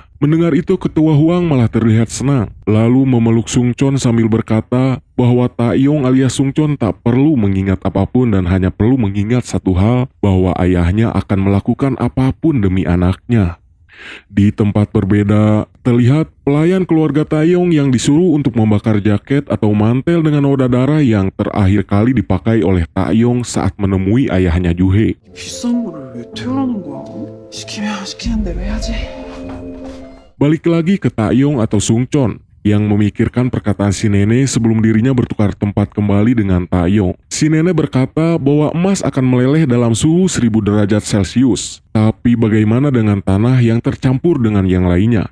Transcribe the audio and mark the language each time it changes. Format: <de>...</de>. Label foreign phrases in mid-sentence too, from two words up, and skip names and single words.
<id>Mendengar itu Ketua Huang malah terlihat senang, lalu memeluk Sungchon sambil berkata bahwa Taeyong alias Sungchon tak perlu mengingat apapun dan hanya perlu mengingat satu hal, bahwa ayahnya akan melakukan apapun demi anaknya. Di tempat berbeda, terlihat pelayan keluarga Taeyong yang disuruh untuk membakar jaket atau mantel dengan noda darah yang terakhir kali dipakai oleh Taeyong saat menemui ayahnya Juhe.</id> <ko>비싼 거를 왜 태우라는 거야? 시키면 시키는 대로 해야지.</ko> <id>Balik lagi ke Taeyong atau Sungchon yang memikirkan perkataan si nenek sebelum dirinya bertukar tempat kembali dengan Taeyong. Si nenek berkata bahwa emas akan meleleh dalam suhu 1000 derajat Celcius. Tapi bagaimana dengan tanah yang tercampur dengan yang lainnya?</id>